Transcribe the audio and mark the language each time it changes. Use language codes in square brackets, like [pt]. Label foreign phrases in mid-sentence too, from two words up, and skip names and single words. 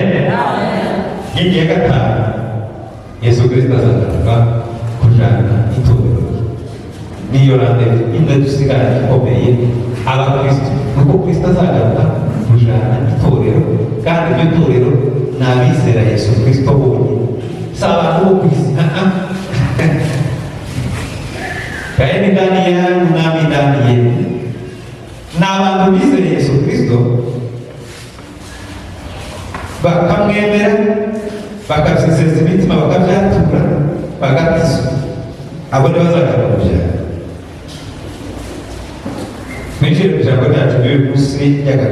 [rw] Inkingi ya gatanu, Yesu Kristo azagaruka kujana itorero. Niyo randevu imwe dusigaranye ikomeye abakristo, nuko Kristo azagaruka kujana itorero, kandi iryo torero ni abizera Yesu Kristo bonyine, si abantu bo ku isi. [sw] Kaeni ndani yangu nami ndani yenu, [rw] ni abantu bizera Yesu Kristo bakamwemera, bakabyizeza imitima, bakabyatura, bagakizwa. Abo ni bazagaruka kujana. Twinjire mu ijambo ryacu ry'uyu munsi ry'agaciro.